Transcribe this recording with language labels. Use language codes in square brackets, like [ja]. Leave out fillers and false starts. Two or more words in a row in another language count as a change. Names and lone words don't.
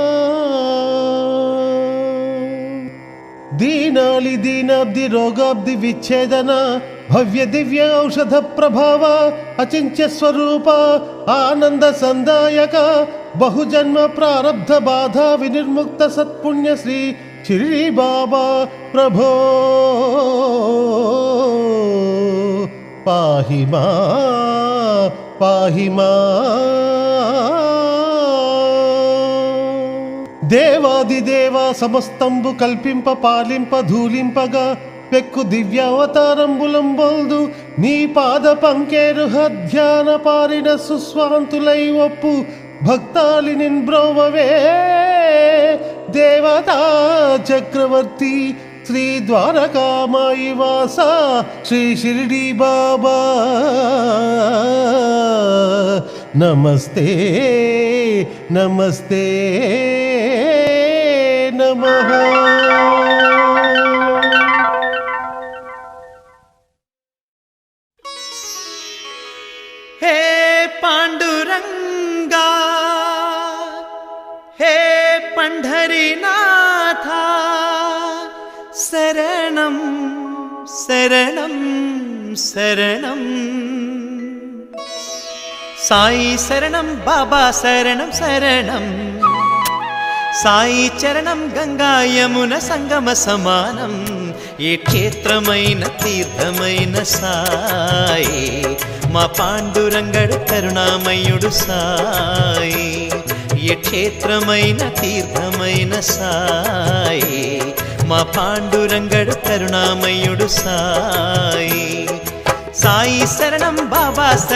[sa] दीनाली दीनाब्धि रोगाब्धि विच्छेदन भव्य दिव्य औषध प्रभाव अचिंत्य स्वरूप आनंद संदायक बहुजन्म प्रारब्ध बाधा विनिर्मुक्त सत्पुण्य श्री शिरडी बाबा प्रभो पाहि मां पाहि मां। [te] देवादिदेवा समस्తంబు కల్పింప పాలింప ధూలింపగా పెక్కు దివ్యావతారంబులంబొల్దు నీ పాద పంకేరుహ ధ్యాన పారిన సుస్వాంతులై ఒప్పు భక్తాలి నిన్బ్రోవవే దేవతా చక్రవర్తి శ్రీ ద్వారకామాయి వాస శ్రీ షిరిడి బాబా నమస్తే నమస్తే నమః। [sa] हे पांडुरंगा हे पंढरीनाथा शरणं शरणं शरणं साई शरणं बाबा शरणं शरणं साई चरणं गंगा यमुना संगम समानं [te] ఏ క్షేత్రమైన తీర్థమైన సాయి మా పాండురంగడు కరుణామయుడు సాయి ఏ క్షేత్రమైన తీర్థమైన సాయి మా పాండురంగడు కరుణామయుడు సాయి సాయి శరణం బాబా